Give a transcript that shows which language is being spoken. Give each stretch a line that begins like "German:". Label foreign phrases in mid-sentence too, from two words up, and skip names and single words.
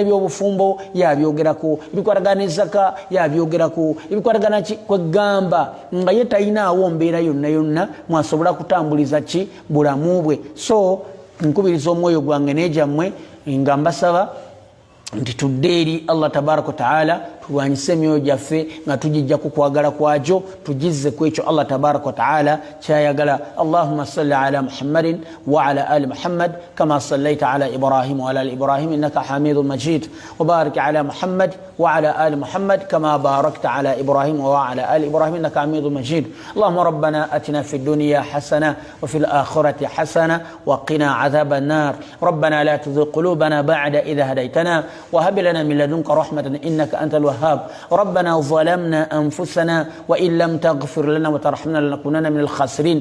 Ganda: ebyobufumbo yabyogerako ebikwatagana ezaka yabyogerako ebikwatagana kwegamba nga ye talinaawo mbeera yonna mwasobola kutambuliza ki bulamu bwe so nkubiriza omwoyo gwange nejammwe nga mbasaba nti tudde eri Allah
Arabic: تبارك تعالى
Ganda: tulwanyise emyoyo gyaffe nga tugijja ku kwagala kwagyo tugizze ku ekyo Allah
Arabic: تبارك تعالى
Ganda: kyayagala.
Arabic: اللهم صل على محمد وعلى آل محمد كما صليت على إبراهيم وعلى آل إبراهيم إنك حميد مجيد وبارك على محمد وعلى آل محمد كما باركت على إبراهيم وعلى آل إبراهيم إنك حميد مجيد. اللهم ربنا آتنا في الدنيا حسنة وفي الآخرة حسنة وقنا عذاب النار. ربنا لا تزغ قلوبنا بعد إذ هديتنا وهب لنا من لدنك رحمة إنك أنت الوهاب. ربنا ظلمنا أنفسنا وإن لم تغفر لنا وترحمنا لنكونن من الخاسرين.